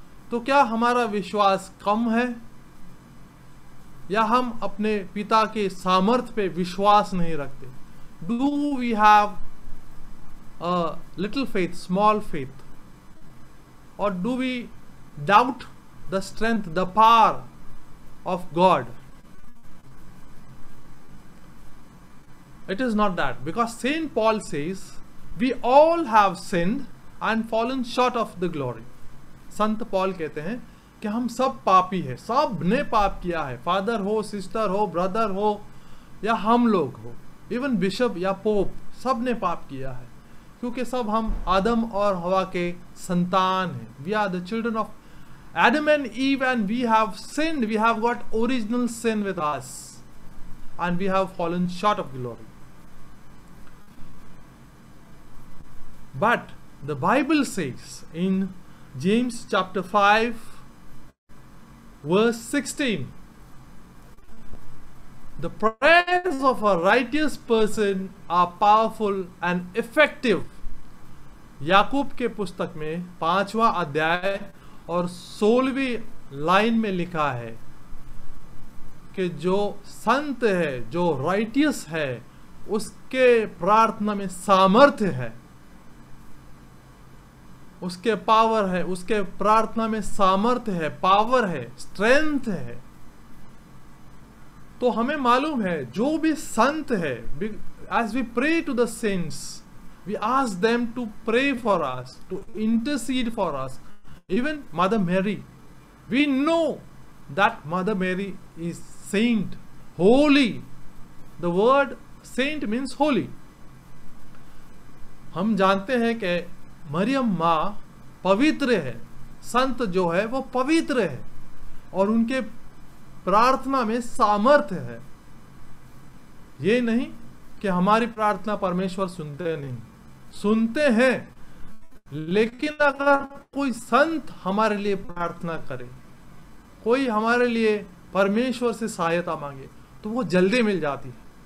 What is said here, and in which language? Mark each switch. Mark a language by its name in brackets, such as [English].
[Hindi] तो क्या हमारा विश्वास कम है, या हम अपने पिता के सामर्थ्य पे विश्वास नहीं रखते? [English] Do we have a little faith, small faith, और do we doubt the strength, the power of God? It is not that, because Saint Paul says we all have sinned and fallen short of the glory. [Hindi] Sant Paul कहते हैं कि हम सब पापी हैं, सब ने पाप किया है, फादर हो, सिस्टर हो, ब्रदर हो, या हम लोग हो, इवन बिशप या पोप, सब ने पाप किया है, क्योंकि सब हम आदम और हवा के संतान हैं। [English] We are the children of Adam and Eve, and we have sinned. We have got original sin with us, and we have fallen short of glory. But the Bible says in James chapter 5 verse 16, the prayers of a righteous person are powerful and effective. [Hindi] याकूब के पुस्तक में 5वां अध्याय और 16वीं line में लिखा है कि जो संत है, जो राइटियस है, उसके प्रार्थना में सामर्थ्य है, उसके पावर है, उसके प्रार्थना में सामर्थ्य है, पावर है, स्ट्रेंथ है। तो हमें मालूम है जो भी संत है, [English] as we pray to the saints, we ask them to pray for us, to intercede for us. Even Mother Mary, we know that Mother Mary is saint, holy. The word saint means holy. [Hindi] हम जानते हैं कि मरियम माँ पवित्र है, संत जो है वो पवित्र है, और उनके प्रार्थना में सामर्थ्य है। ये नहीं कि हमारी प्रार्थना परमेश्वर सुनते नहीं, सुनते हैं, लेकिन अगर कोई संत हमारे लिए प्रार्थना करे, कोई हमारे लिए परमेश्वर से सहायता मांगे, तो वो जल्दी मिल जाती है।